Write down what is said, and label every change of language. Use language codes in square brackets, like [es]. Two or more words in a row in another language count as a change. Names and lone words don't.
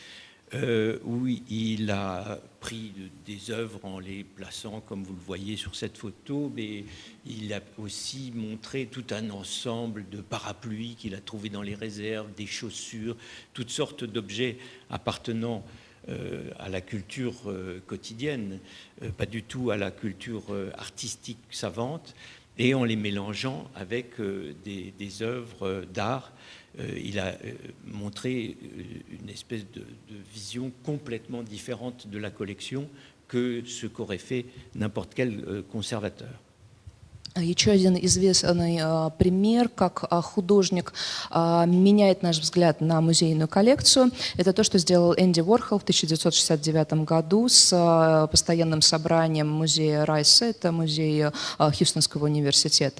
[fr] où il a pris des œuvres en les plaçant, comme vous le voyez sur cette photo, mais il a aussi montré tout un ensemble de parapluies qu'il a trouvés dans les réserves, des chaussures, toutes sortes d'objets appartenant à la culture quotidienne, pas du tout à la culture artistique savante, et en les mélangeant avec des œuvres d'art. Il a montré une espèce de vision complètement différente de la collection que ce qu'aurait fait n'importe quel conservateur. [ru] Еще один известный пример, как художник меняет наш взгляд на музейную коллекцию, это то, что сделал Энди Уорхол в 1969 году с постоянным собранием музея Райса, это музей Хьюстонского университета.